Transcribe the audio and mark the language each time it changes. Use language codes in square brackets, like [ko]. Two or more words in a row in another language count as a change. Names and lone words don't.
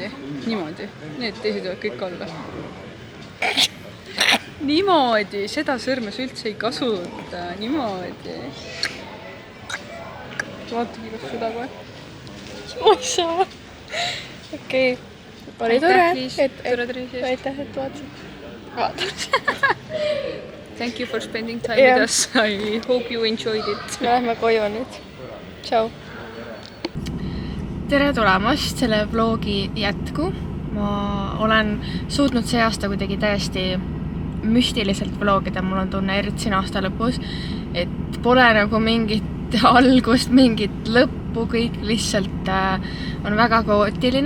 [et] Need teised võivad kõik olla. Niimoodi, seda sõrme sa üldse ei kasuta, niimoodi. Vaatagi, kas süda kohe. Ma ei saa. Okei. Oli tore, et vaatasid. [en] Thank you for spending time with us. I hope you enjoyed it. [et] Lähme koju nüüd. Tšau. Tere tulemast selle vlogi jätku. ma olen suutnud see aasta kuidagi täiesti müstiliselt vlogida, mul on tunne eriti siin aasta lõpus, et pole nagu mingit algust, mingit lõppu, kõik lihtsalt on väga kaootiline.